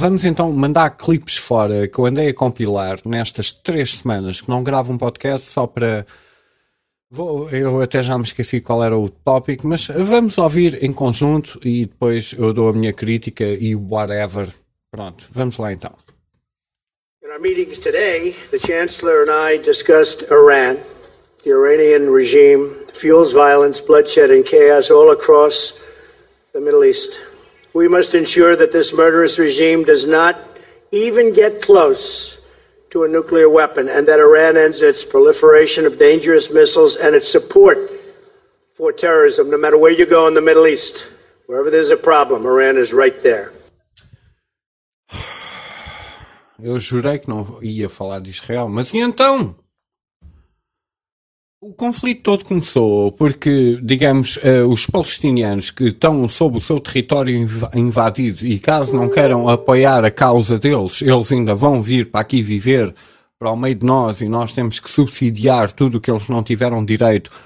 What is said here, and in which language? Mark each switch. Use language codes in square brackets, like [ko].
[pt] Vamos então mandar clipes fora, que eu andei a compilar nestas 3 semanas, que não gravo um podcast só para... Eu até já me esqueci qual era o tópico, mas vamos ouvir em conjunto e depois eu dou a minha crítica e whatever. Pronto, vamos lá então. [en] In our meetings today, the Chancellor and I discussed Iran, the Iranian regime, fuels violence, bloodshed and chaos all across the Middle East. We must ensure that this murderous regime does not even get close to a nuclear weapon, and that Iran ends its proliferation of dangerous missiles and its support for terrorism, no matter where you go in the Middle East. Wherever there's a problem, Iran is right there. [pt] Eu jurei que não ia falar de Israel, mas e então? O conflito todo começou porque, digamos, os palestinianos que estão sob o seu território invadido e caso não queiram apoiar a causa deles, eles ainda vão vir para aqui viver para o meio de nós e nós temos que subsidiar tudo o que eles não tiveram direito